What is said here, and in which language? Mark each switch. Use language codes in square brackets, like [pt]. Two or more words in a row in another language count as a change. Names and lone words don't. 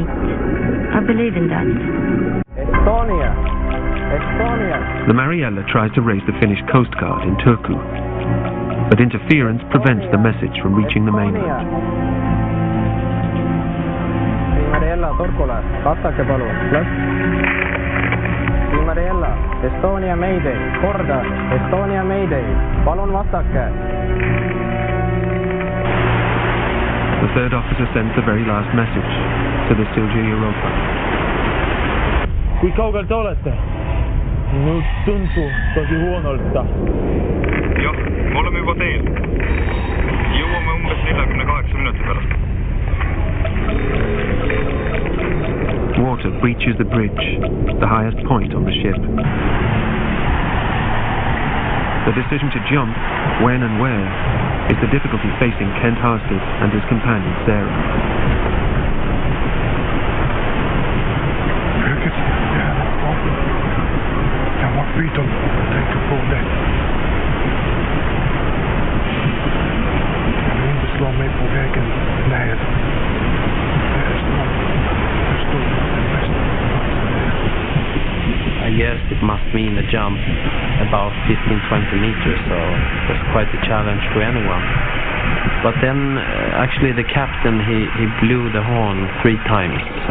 [en] I believe in that. Estonia! Estonia! The Mariella tries to raise the Finnish Coast Guard in Turku, but interference prevents the message from reaching the mainland. Mariella, [et] Torkola, vastake palun, läks. Mariella, Estonia Mayday, korda, Estonia Mayday, palun vastake. [en] The third officer sends the very last message to the Silja Europa. [et] Kui kaugel te olete? [fi] Nüüd tuntuu tosi huonolta. [et] Jah, me oleme juba teel. Jõuame umbes 48 minuti pärast. [en] Water breaches the bridge, the highest point on the ship. The decision to jump, when and where, is the difficulty facing Kent Harsted and his companion Sarah. [sv] Jag var skit om tänkte på det. Jag vill inte slå mig på vägen ner. [en] I guess it must mean a jump about 15-20 meters, so it was quite a challenge to anyone. But then actually the captain he blew the horn 3 times.